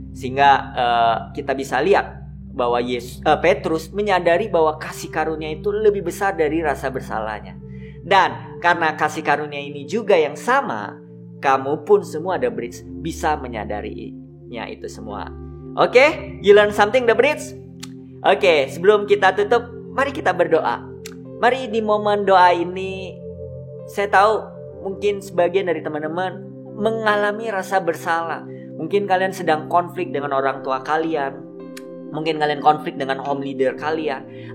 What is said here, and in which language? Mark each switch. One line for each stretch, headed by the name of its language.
Indonesian: Sehingga kita bisa lihat bahwa Petrus menyadari bahwa kasih karunia itu lebih besar dari rasa bersalahnya. Dan karena kasih karunia ini juga yang sama, kamu pun semua The Bridge bisa menyadarinya itu semua.
English: Oke, you learn something The Bridge?
Indonesian: Oke, sebelum kita tutup, mari kita berdoa. Mari di momen doa ini, saya tahu mungkin sebagian dari teman-teman mengalami rasa bersalah. Mungkin kalian sedang konflik dengan orang tua kalian. Mungkin kalian konflik dengan home leader kalian.